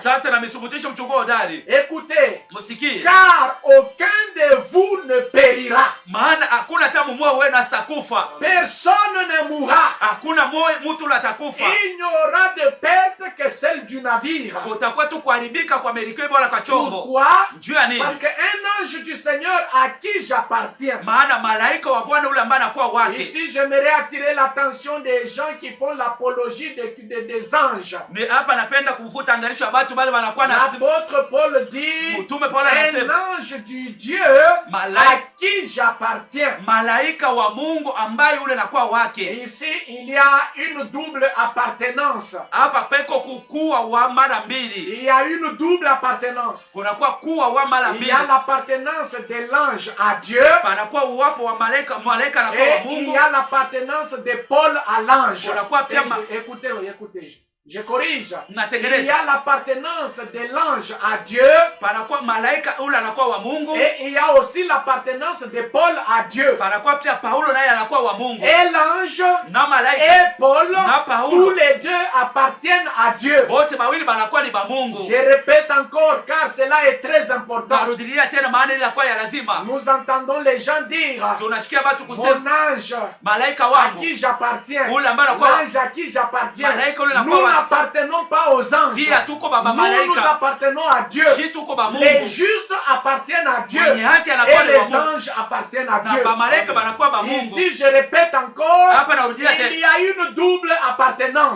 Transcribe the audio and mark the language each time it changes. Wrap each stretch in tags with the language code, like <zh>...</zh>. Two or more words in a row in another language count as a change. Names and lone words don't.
<fr>Écoutez, car aucun de vous ne périra. Personne ne mourra. Il n'y aura de perte que celle du navire. Pourquoi? Parce qu'un l'ange du Seigneur à qui j'appartiens.</fr> <sw>Maana malaika wa Bwana ule ambaye anakuwa wake.</sw> <fr>Ici j'aimerais attirer l'attention des gens qui font l'apologie des anges.</fr> <sw>Ni hapa napenda kuvuta angalisho ya watu wale wanakuwa na</sw> <fr>l'apôtre Paul dit un ange du Dieu à qui j'appartiens.</fr> <sw>Malaika wa Mungu ambaye ule anakuwa wake.</sw> <fr>Ici il y a une double appartenance.</fr> <sw>Hapa peko kukua wa mara mbili.</sw> <fr>Il y a une double appartenance.</fr> <sw>Kunakuwa kuwa wa mara mbili.</sw> <fr>Il y a l'appartenance de l'ange à Dieu.</fr> <sw>Panakuwa uwapo wa malaika anakuwa wa Mungu.</sw> <fr>Et il y a l'appartenance de Paul à l'ange.</fr> <sw>Kunakuwa pia</sw> <fr>écoutez. Je corrige. Il</fr> <sw>Natengeneza.</sw> <fr>y a l'appartenance de l'ange à Dieu.</fr> <sw>Panakuwa malaika ule anakuwa wa Mungu.</sw> <fr>Et il y a aussi l'appartenance de Paul à Dieu.</fr> <sw>Panakuwa pia Paulo naye anakuwa wa Mungu.</sw> <fr>Et l'ange</fr> <sw>na malaika</sw> <fr>et Paul,</fr> <sw>na Paulo,</sw> <fr>tous les deux appartiennent à Dieu.</fr> <sw>Bote mawili banakuwa ni ba Mungu.</sw> <fr>Je répète encore car cela est très important.</fr> <sw>Narudilia tena maana ile inakuwa ya lazima.</sw> <fr>Nous entendons les gens dire</fr> <sw>tunasikia watu kusema</sw> <fr>mon ange</fr> <sw>malaika</sw> <fr>à</fr> <sw>wangu</sw> <fr>qui j'appartiens. L'ange à qui j'appartiens. Nous n'appartenons pas aux anges. Nous appartenons à Dieu. Les justes appartiennent à Dieu. Et les anges appartiennent à Dieu. Ici, je répète encore, il y a une double appartenance.</fr>